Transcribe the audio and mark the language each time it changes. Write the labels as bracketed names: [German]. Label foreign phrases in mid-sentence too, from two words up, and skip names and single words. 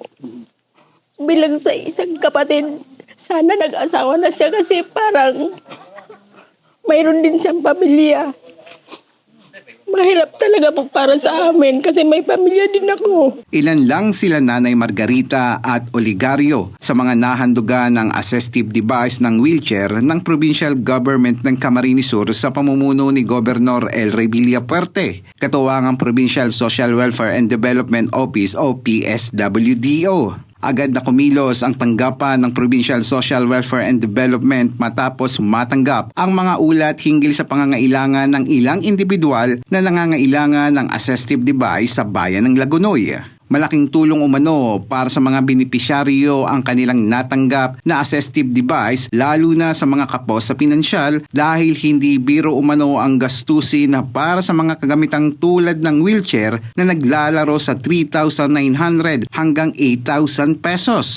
[Filipino] Bilang sa isang kapatid, sana nag-asawa na siya kasi parang mayroon din siyang pamilya. Mahirap talaga po para sa amin kasi may pamilya din ako. Ilan lang sila Nanay Margarita at Oligario sa mga nahandugan ng [English] assistive device [Filipino] ng wheelchair ng Provincial Government ng Camarines Sur sa pamumuno ni Governor El Rey Villafuerte, katuwang ang Provincial Social Welfare and Development Office o PSWDO. Agad na kumilos ang tanggapan ng Provincial Social Welfare and Development matapos matanggap ang mga ulat hinggil sa pangangailangan ng ilang individual na nangangailangan ng [English] assistive device [Filipino] sa bayan ng Lagunoy. Malaking tulong umano para sa mga benepisyaryo ang kanilang natanggap na [English] assistive device [Filipino] lalo na sa mga kapos sa pinansyal dahil hindi biro umano ang gastusin na para sa mga kagamitang tulad ng wheelchair na naglalaro sa 3,900 hanggang 8,000 pesos.